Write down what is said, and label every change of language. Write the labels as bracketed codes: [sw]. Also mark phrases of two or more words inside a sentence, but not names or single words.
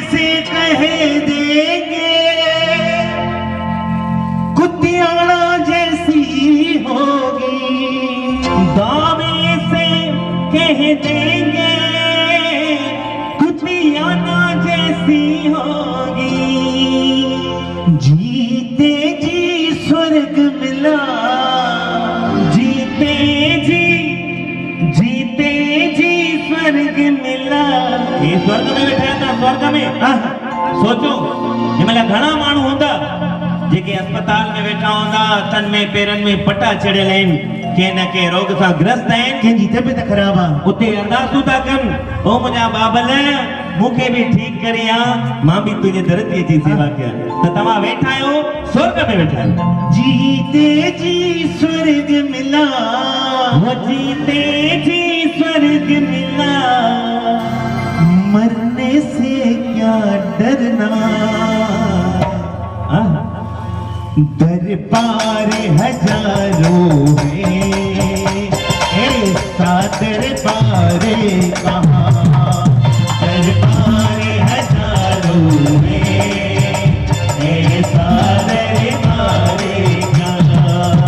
[hi] कह देंगे कुतियाना जैसी होगी, दावे से कह देंगे कुतियाना जैसी होगी। जीते जी स्वर्ग मिला, जीते जी स्वर्ग मिला। ये स्वर्ग में बैठा था, [sd] स्वर्ग में सोचो हिमला घणा माण्हू होंदा जेके अस्पताल में बैठा होंदा, तन में पेरन में पट्टा चढ़ियल आहिनि, के न के रोग सां ग्रस्त आहिनि, कंहिंजी तबियत ख़राब आहे, उते अरदासूं था कनि, ओ मुंहिंजा बाबल मूंखे बि ठीकु करी आ, मां बि तुंहिंजे धरतीअ जी सेवा कयां। त तव्हां वेठा आहियो स्वर्ग में वेठा आहियो। [hi] जीते जी स्वर्ग मिला, वो जीते जी स्वर्ग मिला, मरने से क्या डरना, दरबार हजारों में ऐसा दरबार कहाँ, दरबार हजारों में ऐसा दरबार कहाँ।